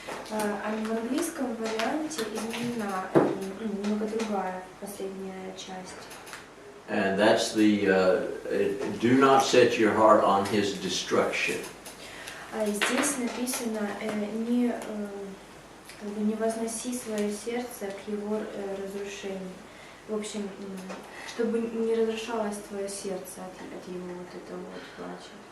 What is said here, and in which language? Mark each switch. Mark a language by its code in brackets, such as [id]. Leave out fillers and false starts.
[ru] В английском варианте изменена немного другая последняя часть. [en] And that's the, do not set your heart on his destruction. [ru] Здесь написано не возноси свое сердце к его разрушению. В общем, чтобы не разрушалось твое сердце от его вот этого вот плача.